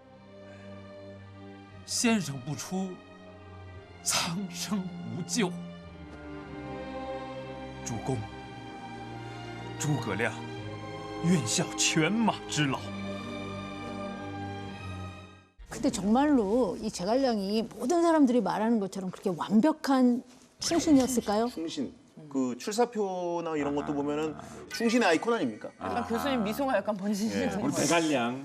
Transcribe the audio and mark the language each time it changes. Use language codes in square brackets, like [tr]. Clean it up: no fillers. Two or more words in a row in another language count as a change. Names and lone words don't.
[zh] 先生不出，苍生无救。主公，诸葛亮愿效犬马之劳。 [ko] 근데 정말로 이 제갈량이 모든 사람들이 말하는 것처럼 그렇게 완벽한 충신이었을까요? 충신. 그 출사표나 이런 것도 보면은 충신의 아이콘 아닙니까? 약간 교수님 미소가 약간 번지시는 우리 대갈량.